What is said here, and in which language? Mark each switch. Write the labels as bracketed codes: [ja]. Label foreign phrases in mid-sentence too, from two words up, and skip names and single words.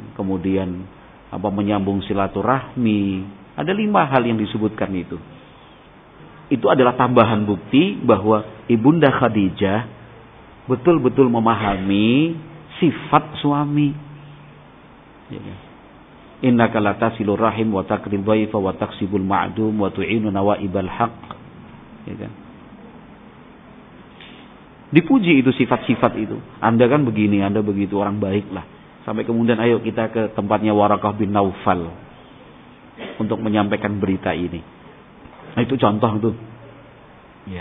[id] Kemudian menyambung silaturahmi. Ada 5 hal yang disebutkan itu. Itu adalah tambahan bukti bahwa Ibunda Khadijah betul-betul memahami sifat suami. Ya kan? [ar] إنك لتصل الرحم وتقري الضيف وتكسب المعدوم وتعين نوائب الحق. [id] Ya kan? Dipuji itu sifat-sifat itu. Anda kan begini, Anda begitu, orang baiklah. Sampai kemudian ayo kita ke tempatnya Warakah bin Naufal untuk menyampaikan berita ini. Nah, itu contoh tuh. Ya.